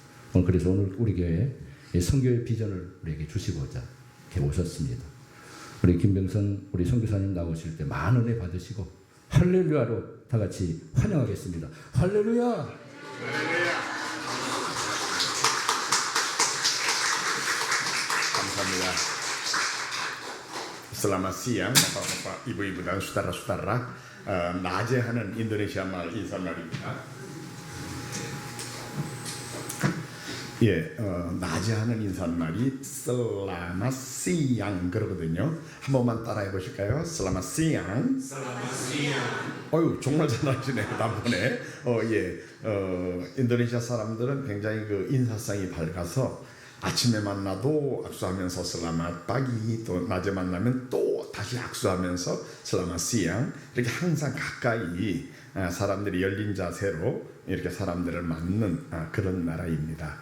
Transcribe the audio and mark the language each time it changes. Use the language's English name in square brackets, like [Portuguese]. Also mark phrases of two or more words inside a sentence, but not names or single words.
[Korean] 그래서 오늘 우리 교회에 선교의 비전을 우리에게 주시고자 이렇게 오셨습니다. 우리 김병선 우리 선교사님 나오실 때 많은 은혜 받으시고 할렐루야로 다 같이 환영하겠습니다. 할렐루야. 감사합니다. [Indonesian] Selamat siang, Bapak-bapak, ibu-ibu dan saudara-saudara. [Korean] 낮에 하는 인도네시아 말 인사말입니다. 예, 낮에 하는 인사말이 [Indonesian] Selamat siang [Korean] 그러거든요. 한 번만 따라해 보실까요? [Indonesian] Selamat siang. Selamat siang. [Korean] 어유 정말 잘하시네요. 단번에. 인도네시아 사람들은 굉장히 그 인사성이 밝아서 아침에 만나도 악수하면서 [Indonesian] Selamat pagi, [Korean] 또 낮에 만나면 또 다시 악수하면서 [Indonesian] Selamat siang. [Korean] 이렇게 항상 가까이 사람들이 열린 자세로 이렇게 사람들을 맞는 그런 나라입니다.